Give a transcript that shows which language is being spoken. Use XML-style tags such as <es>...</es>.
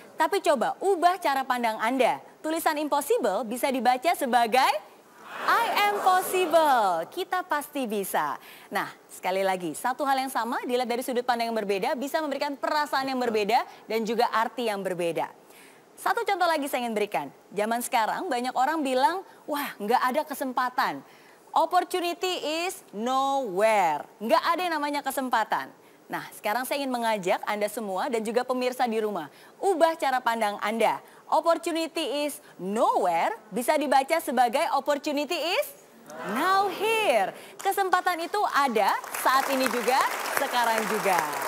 <id>Tapi coba ubah cara pandang Anda. Tulisan impossible bisa dibaca sebagai</id> <en>I am possible,</en> <id>kita pasti bisa. Nah, sekali lagi, satu hal yang sama dilihat dari sudut pandang yang berbeda bisa memberikan perasaan yang berbeda dan juga arti yang berbeda. Satu contoh lagi saya ingin berikan. Zaman sekarang banyak orang bilang, wah nggak ada kesempatan.</id> <en>Opportunity is nowhere.</en> <id>Nggak ada yang namanya kesempatan. Nah, sekarang saya ingin mengajak Anda semua dan juga pemirsa di rumah. Ubah cara pandang Anda.</id> <en>Opportunity is nowhere</en> <id>bisa dibaca sebagai</id> <en>opportunity is now here.</en> <id>Kesempatan itu ada saat ini juga, sekarang juga.</id>